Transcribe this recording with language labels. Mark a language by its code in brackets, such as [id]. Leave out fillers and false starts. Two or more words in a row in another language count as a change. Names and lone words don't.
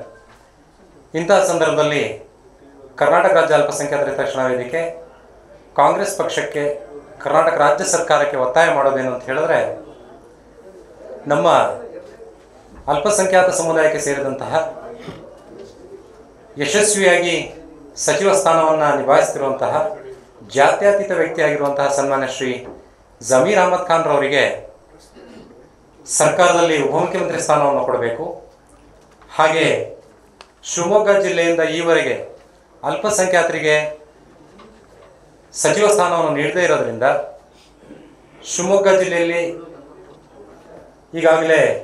[kn] ಇಂತಹ ಸಂದರ್ಭದಲ್ಲಿ ಕರ್ನಾಟಕ ರಾಜ್ಯ ಅಲ್ಪಸಂಖ್ಯಾತರ ಹಿತರಕ್ಷಣಾ ವೇದಿಕೆ ಕಾಂಗ್ರೆಸ್ ಪಕ್ಷಕ್ಕೆ, ಕರ್ನಾಟಕ ರಾಜ್ಯ ಸರ್ಕಾರಕ್ಕೆ ಒತ್ತಾಯ ಮಾಡೋದೇನು ಅಂತ ಹೇಳಿದ್ರೆ, ನಮ್ಮ ಅಲ್ಪಸಂಖ್ಯಾತ ಸಮುದಾಯಕ್ಕೆ ಸೇರಿದಂತಹ ಯಶಸ್ವಿಯಾಗಿ ಸಚಿವ ಸ್ಥಾನವನ್ನು ನಿಭಾಯಿಸುತ್ತಿರುವಂತಹ ಜಾತ್ಯತೀತ ವ್ಯಕ್ತಿಯಾಗಿರುವಂತಹ ಸನ್ಮಾನ್ಯ ಶ್ರೀ ज़मीर अहमद खान ರವರಿಗೆ ಸರ್ಕಾರದಲ್ಲಿ ಉಪಮುಖ್ಯಮಂತ್ರಿ ಸ್ಥಾನವನ್ನು ಕೊಡಬೇಕು. ಹಾಗೆ ಶಿವಮೊಗ್ಗ ಜಿಲ್ಲೆಯಿಂದ ಈವರೆಗೆ ಅಲ್ಪಸಂಖ್ಯಾತರಿಗೆ ಸಚಿವ ಸ್ಥಾನವನ್ನು ನೀಡದೇ ಇರೋದ್ರಿಂದ ಶಿವಮೊಗ್ಗ ಜಿಲ್ಲೆಯಲ್ಲಿ ಈಗಾಗಲೇ